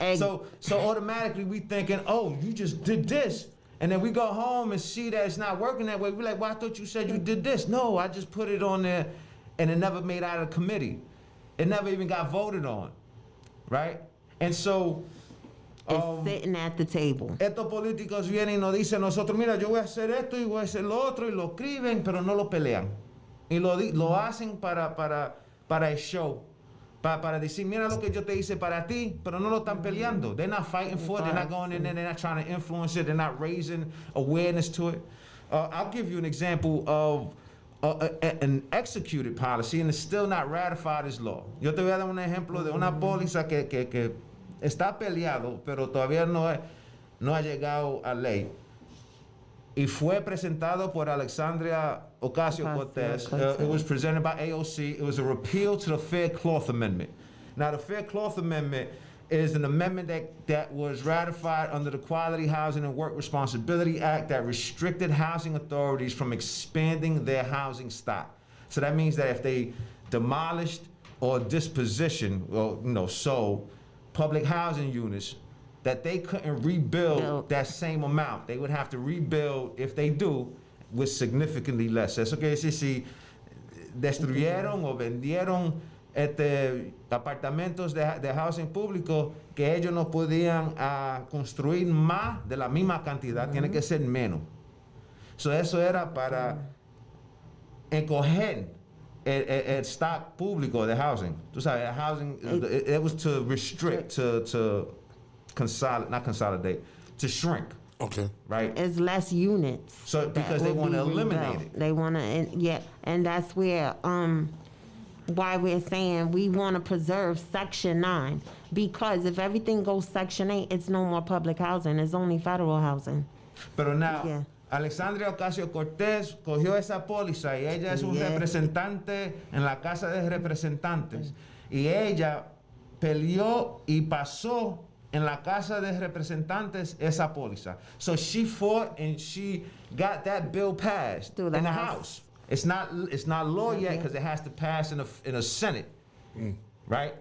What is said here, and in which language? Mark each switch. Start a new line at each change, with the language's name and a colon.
English: So automatically we thinking, oh, you just did this. And then we go home and see that it's not working that way. We're like, well, I thought you said you did this. No, I just put it on there and it never made out of committee. It never even got voted on, right? And so, it's sitting at the table.
Spanish: estos políticos vienen y nos dicen nosotros, mira, yo voy a hacer esto y voy a hacer lo otro, y lo escriben, pero no lo pelean. Y lo hacen para el show. Para decir, mira lo que yo te hice para ti, pero no lo están peleando.
English: They're not fighting for it. They're not going in there. They're not trying to influence it. They're not raising awareness to it. I'll give you an example of an executed policy and it's still not ratified as law.
Spanish: Yo te voy a dar un ejemplo de una póliza que está peleado, pero todavía no ha llegado a ley. Y fue presentado por Alexandria Ocasio-Cortez.
English: It was presented by AOC. It was a repeal to the Fair Cloth Amendment. Now, the Fair Cloth Amendment is an amendment that was ratified under the Quality Housing and Work Responsibility Act that restricted housing authorities from expanding their housing stock. So that means that if they demolished or dispositioned, or sold public housing units, that they couldn't rebuild that same amount. They would have to rebuild, if they do, with significantly less.
Spanish: Eso quiere decir, si destruyeron o vendieron apartamentos de housing público que ellos no podían construir más de la misma cantidad, tiene que ser menos. So eso era para encoger el stock público de housing. Tú sabes, el housing,
English: it was to restrict, to consolidate, not consolidate, to shrink, Okay. right? It's less units. So, that because they will wanna be eliminate rebuilt. it. They want to, yeah, and that's where, why we're saying we want to preserve Section 9. Because if everything goes Section 8, it's no more public housing, it's only federal housing.
Spanish: Pero now,
English: Yeah.
Spanish: Alexandria Ocasio-Cortez cogió esa póliza y ella es un
English: Yeah.
Spanish: representante en la Casa de Representantes. Y ella peleó y pasó en la Casa de Representantes esa póliza.
English: So she fought and she got that bill passed Through the in the House. House. It's not law yet because it has to pass in a Senate, right?